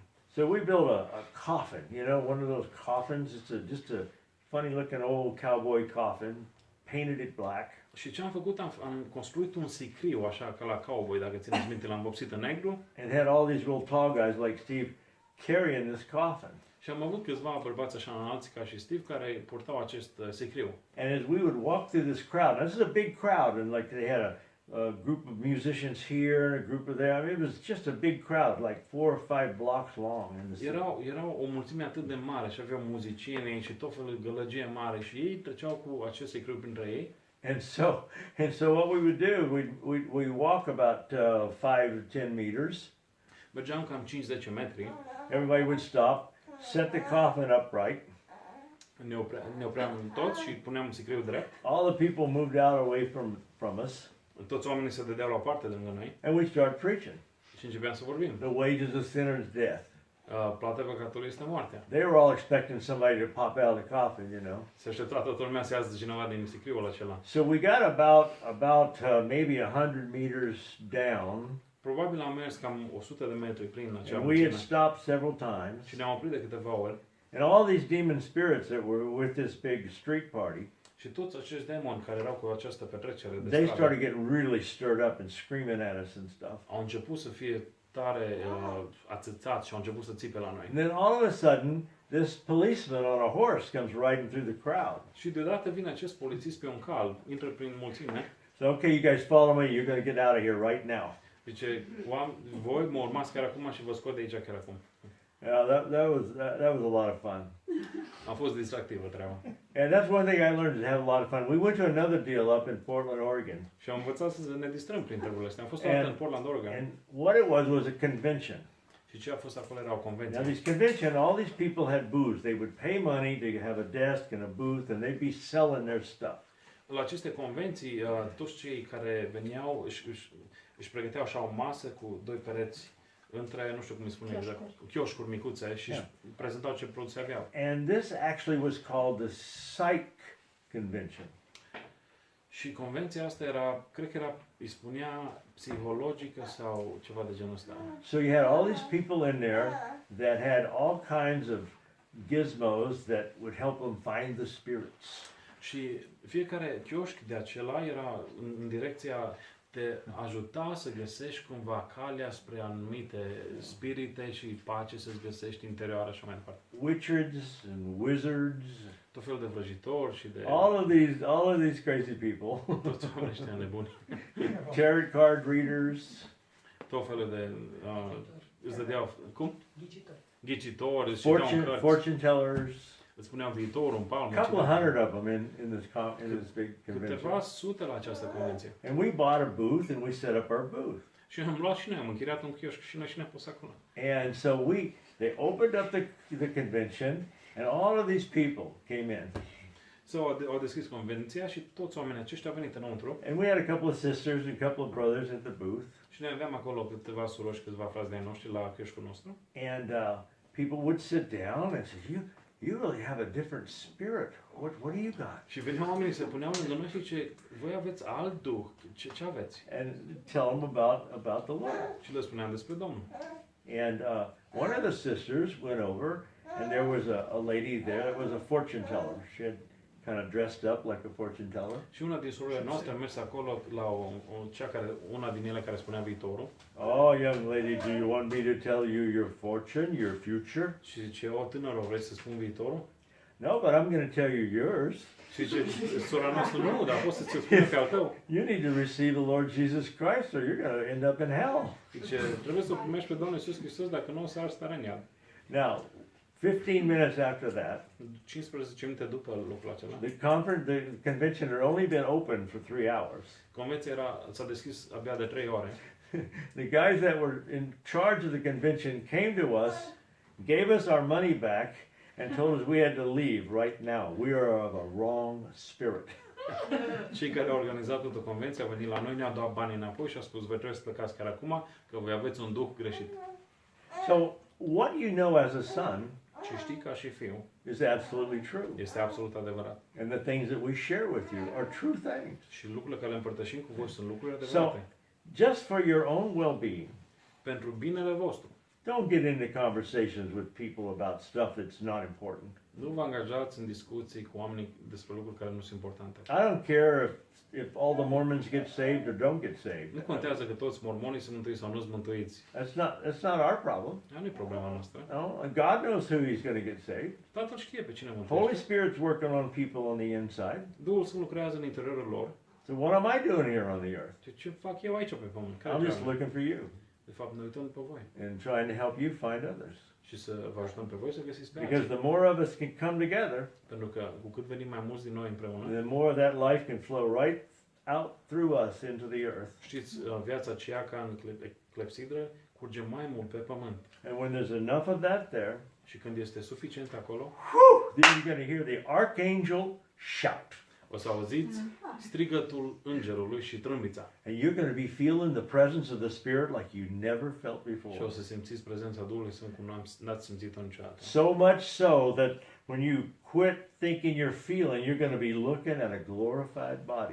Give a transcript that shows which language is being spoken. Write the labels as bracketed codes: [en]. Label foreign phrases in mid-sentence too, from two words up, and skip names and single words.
[en] So we built a coffin, you know, one of those coffins. It's just a funny looking old cowboy coffin, painted it black. [ro] Și ce am făcut? Am construit un sicriu, așa ca la cowboy, dacă țineți minte, l-am vopsit în negru. [en] And had all these real tall guys like Steve carrying this coffin. [ro] Și am avut câțiva bărbați așa înalți ca și Steve care purtau acest sicriu. [en] And as we would walk through this crowd, now this is a big crowd, and like they had a group of musicians here and a group of there. I mean, it was just a big crowd, like 4 or 5 blocks long in the city. [ro] Erau o mulțime atât de mare și aveau muzicieni și tot felul de gălăgie mare și ei treceau cu acest sicriu printre ei. [en] And so what we would do, we walk about 5 to 10 meters. [ro] Mergeam cam 5-10 metri. [en] Everybody would stop, set the coffin upright. [ro] Ne opream toți și puneam sicriul drept. [en] All the people moved out away from us. [ro] Toți oamenii se dădeau la o parte de lângă noi. [en] And we started preaching. [ro] Și începeam să vorbim. [en] The wages of sinners death. [ro] Plata păcatului este moartea. [en] They were all expecting somebody to pop out of the coffin, you know. [ro] Se aștepta toată lumea să iasă cineva din sicriul acela. [en] So we got about maybe 100 meters down. [ro] Probabil am mers cam 100 de metri prin acea [en] And we had [ro] mulțime. [en] stopped several times. [ro] Și ne-am oprit de câteva ori. [en] And all these demon spirits that were with this big street party, [ro] Și toți acești demoni care erau cu această petrecere de [en] they [ro] stradă, [en] started getting really stirred up and screaming at us and stuff. [ro] au început să fie tare ațățați și au început să țipe la noi. [en] And then all of a sudden, this policeman on a horse comes riding through the crowd. [ro] Și deodată vine acest polițist pe un cal, intră prin mulțime. [en] So, okay, you guys follow me. You're going to get out of here right now. [ro] Zice, voi mă urmați chiar acum și vă scot de aici chiar acum. [en] Yeah, that was a lot of fun. [ro] A fost distractivă treaba. [en] And that's one thing I learned, to have a lot of fun. We went to another deal up in Portland, Oregon. [ro] Și am învățat să ne distrăm prin treburile astea. Am fost o dată în Portland, Oregon. [en] And what it was a convention. [ro] Și ce a fost acolo era o [en] Now, [ro] convenție. [en] this convention, all these people had booths. They would pay money to have a desk and a booth, and they'd be selling their stuff. [ro] La aceste convenții, toți cei care veneau își pregăteau așa o masă cu doi pereți între, nu știu cum îi spune exact, chioșcuri micuțe și își prezentau ce produse aveau. [en] And this actually was called the Psych Convention. [ro] Și convenția asta era, cred că era, îi spunea psihologică sau ceva de genul ăsta. [en] So you had all these people in there that had all kinds of gizmos that would help them find the spirits. [ro] Și fiecare chioșc de acela era în direcția te ajuta să găsești cumva calea spre anumite spirite și pace să-ți găsești interioară și mai departe. [en] Witches and wizards. [ro] Tot felul de vrăjitori și de [en] All of these crazy people. [ro] toți oamenii ăștia nebuni. [en] Tarot card readers. [ro] Tot felul de îți dădeau, cum? Ghicitori, îți citeau în cărți, [en] Fortune tellers. [ro] îți spuneau viitorul în palmă. [en] A couple of hundred of them in this big [ro] Câteva [en] convention. [ro] sute la această convenție. [en] And we bought a booth and we set up our booth. [ro] Și am luat și noi, am închiriat un chioșc și noi și ne-am pus acolo. [en] And so they opened up the convention and all of these people came in. [ro] Au deschis convenția și toți oamenii aceștia au venit înăuntru. [en] And we had a couple of sisters and a couple of brothers at the booth. [ro] Și noi aveam acolo câteva surori și câțiva frați de-ai noștri la chioșcul nostru. [en] And people would sit down and say, you really have a different spirit. What do you got? [ro] Și veneau oamenii, se puneau lângă noi și zice, voi aveți alt duh, ce aveți? [en] And tell them about the Lord. [ro] Și le spuneam despre Domnul. [en] And one of the sisters went over, and there was a lady there that was a fortune teller. She had kind of dressed up like a fortune teller. [ro] Și una din surorile noastre a mers acolo la una din ele care spunea viitorul. [en] Oh, young lady, do you want me to tell you your fortune, your future? [ro] Și zice, o tânără, vrei să spun viitorul? [en] No, but I'm going to tell you yours. [ro] Și zice, sora noastră, nu, dar pot să-ți spun pe al tău. [en] You need to receive the Lord Jesus Christ or you're going to end up in hell. [ro] Zice, trebuie să primești pe Domnul Iisus Hristos, dacă nu o să arzi tare în iad. [en] Now, 15 minutes after that, [ro] 15 minute după lucrul acela, [en] the convention had only been open for 3 hours. [ro] convenția s-a deschis abia de 3 ore. [en] The guys that were in charge of the convention came to us, gave us our money back, and told us we had to leave right now. We are of a wrong spirit. [ro] Cei care au organizat toată convenția au venit la noi, ne-au dat banii înapoi și au spus, voi trebuie să plecați chiar acum, că voi aveți un duh greșit. [en] So, what you know as a son [ro] Și știi ca și fiu, [en] is absolutely true. [ro] este absolut adevărat. [en] And the things that we share with you are true things. [ro] Și lucrurile care le împărtășim cu voi sunt lucruri [en] So, [ro] adevărate. [en] just for your own well-being, [ro] Pentru binele vostru. [en] don't get into conversations with people about stuff that's not important. [ro] Nu vă angajați în discuții cu oamenii despre lucruri care nu sunt importante. [en] I don't care if all the Mormons get saved or don't get saved. [ro] Nu contează că toți mormonii sunt mântuiți sau nu sunt mântuiți. [en] That's not our problem. [ro] Aia nu e problema noastră. [en] No, God knows who He's going to get saved. [ro] Tatăl știe pe cine [en] Holy [ro] mântuiește. [en] Spirit's working on people on the inside. [ro] Duhul Sfânt lucrează în interiorul lor. [en] So what am I doing here on the earth? [ro] Ce fac eu aici pe pământ? Care [en] I'm just [ro] treaba? [en] looking for you [ro] De fapt, ne uităm pe voi. [en] and trying to help you find others. [ro] Și să vă ajutăm pe voi să găsiți pe [en] Because [ro] alții. [en] the more of us can come together, [ro] Pentru că cu cât venim mai mulți din noi împreună, [en] the more that life can flow right out through us into the earth. [ro] știți, viața aceea ca în clepsidră curge mai mult pe pământ. [en] And when there's enough of that there, [ro] Și când este suficient acolo, [en] then you're going to hear the archangel shout. [ro] o să auziți strigătul îngerului și trâmbița. [en] And you're going to be feeling the presence of the Spirit like you never felt [ro] Și [en] before. [ro] o să simțiți prezența Duhului Sfânt cum n-ați simțit-o niciodată. [en] So much so that when you quit thinking you're feeling, you're going to be looking at a glorified body.